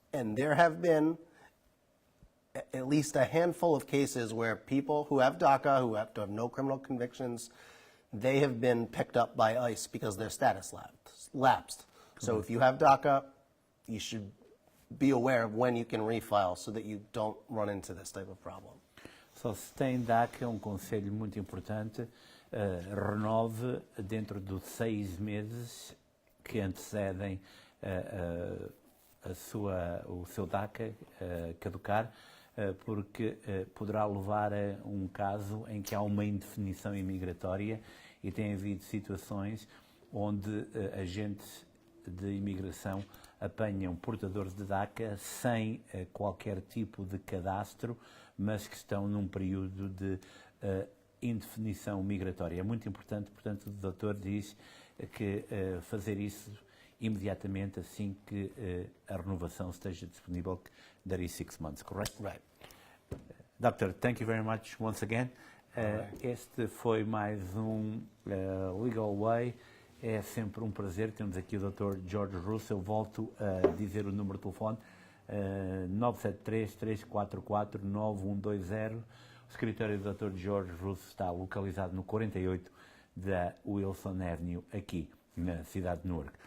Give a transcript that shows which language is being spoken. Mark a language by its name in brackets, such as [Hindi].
[English] And there have been at least a handful of cases where people who have DACA, who have to have no criminal convictions, they have been picked up by ICE because their status lapsed. So if you have DACA, you should be aware of when you can refile so that you don't run into this type of problem. [Portuguese] Só se tem DACA, um conselho muito importante, renove dentro dos 6 meses que antecedem o seu DACA caducar, porque poderá levar a um caso em que há uma indefinição imigratória e tem havido situações onde agentes de imigração apanham portadores de DACA sem qualquer tipo de cadastro, mas que estão num período de indefinição migratória. É muito importante, portanto, o doutor diz que fazer isso imediatamente assim que a renovação esteja disponível, [English] that is 6 months, correct? Right. Doctor, thank you very much once again. [Portuguese] Este foi mais um Legal Way. É sempre um prazer. Temos aqui o Dr. George Russo. Eu volto a dizer o número de telefone, 973-344-9120. O escritório do Dr. George Russo está localizado no 48 da Wilson Avenue, aqui na cidade de Newark.